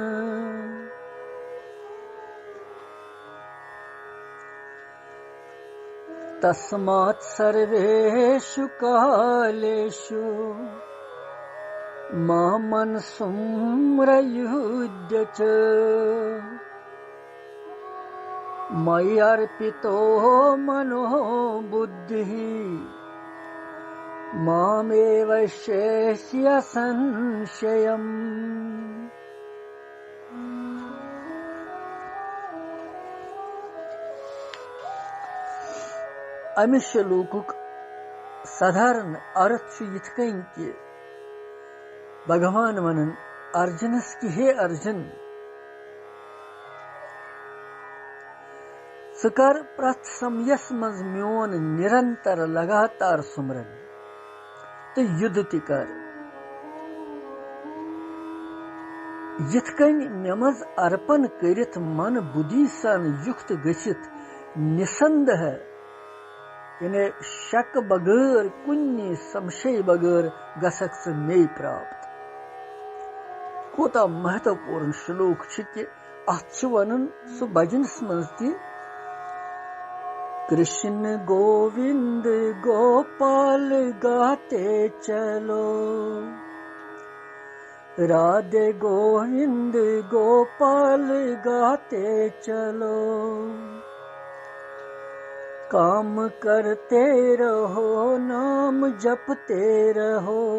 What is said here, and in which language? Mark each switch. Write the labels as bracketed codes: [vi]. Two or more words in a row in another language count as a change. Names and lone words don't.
[sa] तस्मात् सर्वेषु कालेषु माम् अनुसम्रयुध्य च मयि अर्पितो मनो बुद्धिः मामेव शेष्य संशयम्। [ks] अमि श्लोकुक साधारण अर्थ यथ कन कि भगवान वनन अर्जुनस कि हे अर्जुन सकर प्रथ समयस मज म्योन निरंतर लगातार सुमरन तो युद्ध ति कर। यथ कन मेमज अर्पण करित मन बुद्धि सन युक्त गछित निसंदेह यानी शक बगैर कुन्नी संशय बगैर गसक से मे प्राप्त। कोता महत्वपूर्ण श्लोक कि अथ वनन सु भजनस मज ति [hi] कृष्ण गोविंद गोपाल गाते चलो राधे गोविंद गोपाल गाते चलो काम करते रहो नाम जपते रहो